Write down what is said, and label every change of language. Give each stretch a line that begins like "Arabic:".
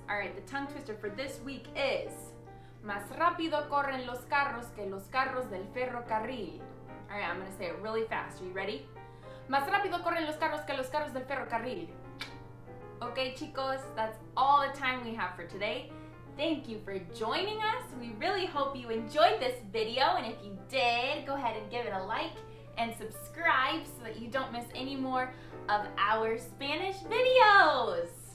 English: All right, the tongue twister for this week is
Spanish: más rápido corren los carros que los carros del ferrocarril.
English: All right, I'm gonna say it really fast. Are you ready?
Spanish: Más rápido corren los carros que los carros del ferrocarril.
English: Okay, chicos, that's all the time we have for today. Thank you for joining us. We really hope you enjoyed this video, and if you did, go ahead and give it a like and subscribe so that you don't miss any more of our Spanish videos.